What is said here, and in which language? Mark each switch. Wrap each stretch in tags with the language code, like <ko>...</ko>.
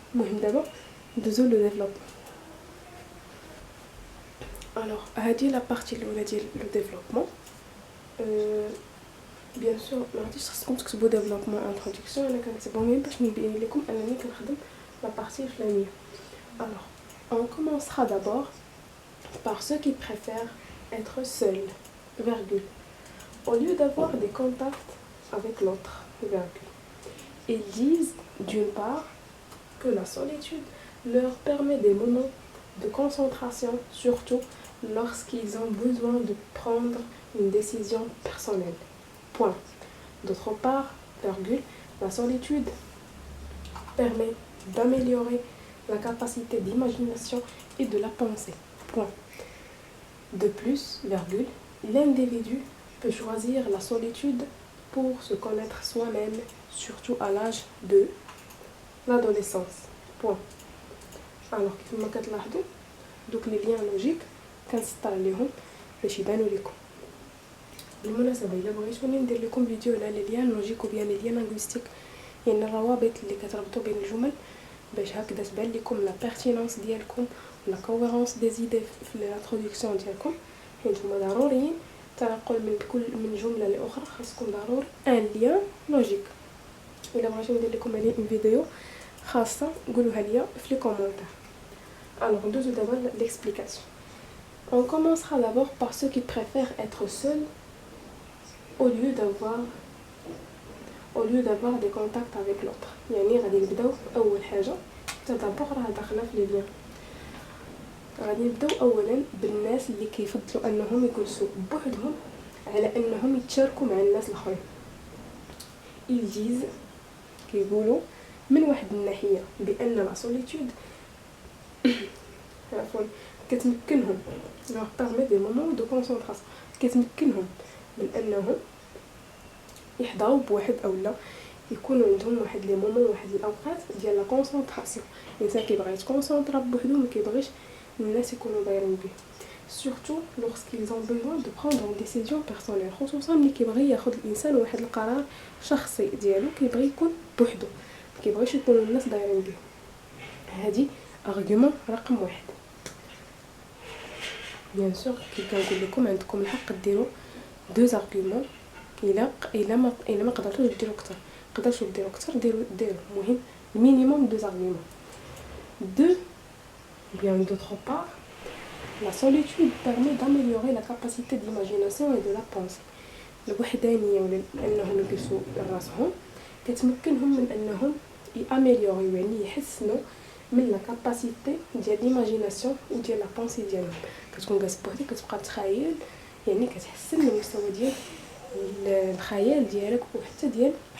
<ar>المهم دابا ندوزو لو ديفلوبمون. الوغ هادي لا بارتي الاولى ديال لو ديفلوبمون. بيان سور ما غاديش خصكم تكتبوا ديفلوبمون انتروداكسيون، انا كنكتبهم غير باش نبين لكم انني كنخدم لا بارتي الفلانيه.</ar> <fr>alors on commencera d'abord par ceux qui préfèrent être seuls virgule au lieu d'avoir des contacts avec l'autre virgule. Ils disent d'une part que la solitude leur permet des moments de concentration, surtout lorsqu'ils ont besoin de prendre une décision personnelle. Point. D'autre part, virgule, la solitude permet d'améliorer la capacité d'imagination et de la pensée. Point. De plus, virgule, l'individu peut choisir la solitude pour se connaître soi-même, surtout à l'âge de l'adolescence. Point.</fr> <ar>Alors, كما كتلاحظوا دوك لي ليان لوجيك كنسطر عليهم باش يبانوا لكم. بالمناسبه الا بغيتوني ندير لكم فيديو على لي ليان لوجيك وبيان لي ليان لينغويستيك، يعني الروابط اللي كتربطوا بين الجمل، باش هكذا تبان لكم لا بيرتينونس ديالكم ولا كوهيرونس دي زيدي في الانتروداكسيون ديالكم، حيت هما ضروريين تنقل من جمله لاخرى خاصكم ضروري ان ليان لوجيك. الا بغيتو ندير لكم عليه فيديو خاصه قولوها ليا في لي كومونتير. alors ندوزو دابا l'explication.</ar> <fr>On commencera d'abord par ceux qui préfèrent être seuls au lieu d'avoir des contacts avec l'autre.</fr> <ar>يعني غادي نبداو اول حاجه تدبر راه داخله في لي ليان. غادي نبداو اولا بالناس اللي كيفضلوا انهم يجلسوا بوحدهم على انهم يتشاركوا مع الناس الاخرين.</ar> <fr>ils disent</fr> <ar>كيقولوا من واحد الناحيه بان لا سوليتود عفوا كتمكنهم</ar> <fr>leur permet des moments de concentration،</fr> <ar>كتمكنهم من انهم يحضروا بواحد اولا يكونوا عندهم واحد لي مومون واحد الاوقات ديال لا كونسونطراسيون. الانسان كيبغي يتكونسونطرا بوحدو ما كيبغيش الناس يكونوا دايرين به،</ar> <fr>surtout lorsqu'ils ont besoin de prendre une décision personnelle،</fr> <ar>خصوصا ملي كيبغي ياخذ الانسان واحد القرار شخصي ديالو، كيبغي يكون بوحدو ما كيبغيش يكونوا الناس دايرين به. هذه ارغيومون رقم واحد. بيان سور كي كنقول لكم عندكم الحق ديروا دو ارغيومون، الا ما قدرتوش ديروا اكثر، قدرتوا ديروا اكثر ديروا المهم مينيموم دو ارغيومون.</ar> <fr>دو bien d'autre part la solitude permet d'améliorer la capacité d'imagination et de la pensée.</fr> <ar>الوحدانيه ولا انهم يجلسوا راسهم كتمكنهم من انهم ياميليوري يعني يحسنوا من لا كاباسيتي ديال ليماجيناسيون وديال لا بونسي ديالهم. كتكون جالس بوحدك كتبقى تخيل، يعني كتحسن المستوى ديال الخيال ديالك وحتى ديال</ar>